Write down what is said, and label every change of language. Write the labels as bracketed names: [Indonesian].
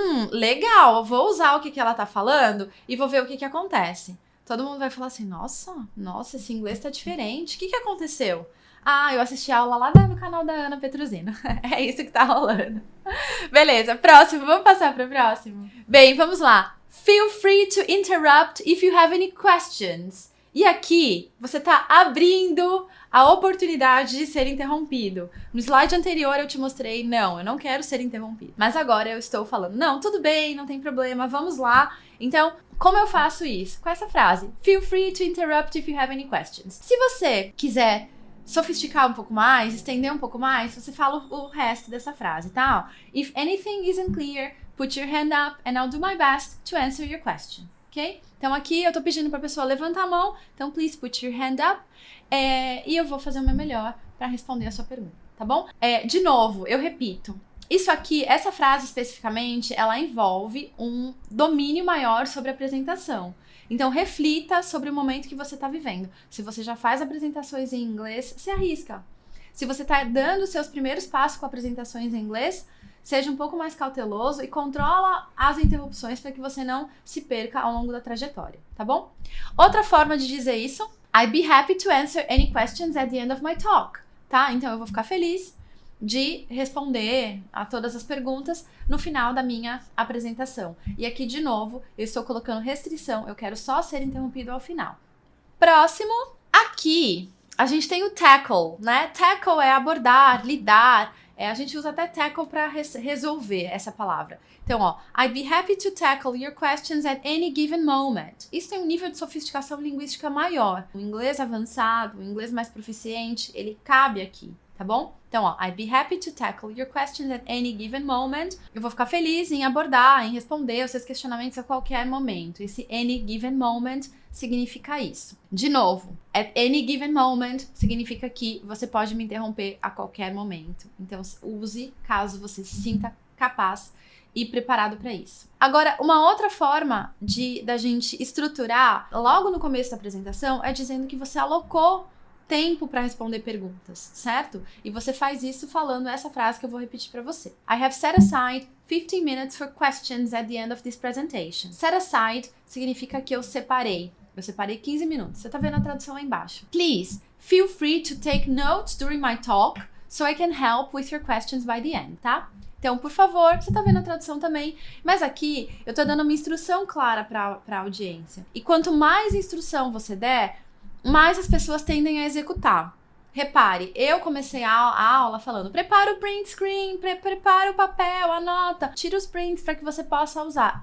[Portuguese] Legal, eu vou usar o que ela tá falando e vou ver o que acontece. Todo mundo vai falar assim, nossa, esse inglês tá diferente. O que aconteceu? Ah, eu assisti a aula lá no canal da Ana Petrosino. É isso que tá rolando. Beleza, próximo, vamos passar pro próximo. Bem, vamos lá. [English] Feel free to interrupt if you have any questions. [Portuguese] E aqui, você tá abrindo a oportunidade de ser interrompido. No slide anterior eu te mostrei, não, eu não quero ser interrompido. Mas agora eu estou falando, não, tudo bem, não tem problema, vamos lá. Então, como eu faço isso? Com essa frase, [English] feel free to interrupt if you have any questions. [Portuguese] Se você quiser sofisticar um pouco mais, estender um pouco mais, você fala o resto dessa frase, tá? [English] If anything isn't clear, put your hand up and I'll do my best to answer your question. Ok? [Portuguese] Então aqui eu tô pedindo pra pessoa levantar a mão, então [English] please put your hand up, [Portuguese] e eu vou fazer o meu melhor pra responder a sua pergunta, tá bom? De novo, eu repito, isso aqui, essa frase especificamente, ela envolve um domínio maior sobre a apresentação. Então reflita sobre o momento que você tá vivendo. Se você já faz apresentações em inglês, se arrisca. Se você tá dando os seus primeiros passos com apresentações em inglês, seja um pouco mais cauteloso e controla as interrupções para que você não se perca ao longo da trajetória, tá bom? Outra forma de dizer isso, [English] I'd be happy to answer any questions at the end of my talk, tá? [Portuguese] Então eu vou ficar feliz de responder a todas as perguntas no final da minha apresentação. E aqui, de novo, eu estou colocando restrição, eu quero só ser interrompido ao final. Próximo, aqui, a gente tem o tackle, né? Tackle é abordar, lidar. A gente usa até tackle para resolver essa palavra. Então, ó, [English] I'd be happy to tackle your questions at any given moment. [Portuguese] Isso tem um nível de sofisticação linguística maior. O inglês avançado, o inglês mais proficiente, ele cabe aqui, tá bom? Então, ó, [English] I'd be happy to tackle your questions at any given moment. [Portuguese] Eu vou ficar feliz em abordar, em responder os seus questionamentos a qualquer momento. Esse [English] any given moment [Portuguese] significa isso. De novo, [English] at any given moment [Portuguese] significa que você pode me interromper a qualquer momento. Então, use caso você se sinta capaz e preparado para isso. Agora, uma outra forma da gente estruturar logo no começo da apresentação é dizendo que você alocou tempo para responder perguntas, certo? E você faz isso falando essa frase que eu vou repetir para você. [English] I have set aside 15 minutes for questions at the end of this presentation. Set aside [Portuguese] significa que eu separei. Eu separei 15 minutos. Você tá vendo a tradução lá embaixo. [English] Please, feel free to take notes during my talk so I can help with your questions by the end, tá? [Portuguese] Então, por favor, você tá vendo a tradução também, mas aqui eu tô dando uma instrução clara pra audiência. E quanto mais instrução você der, mais as pessoas tendem a executar. Repare, eu comecei a aula falando, prepara o print screen, prepara o papel, anota, tira os prints para que você possa usar.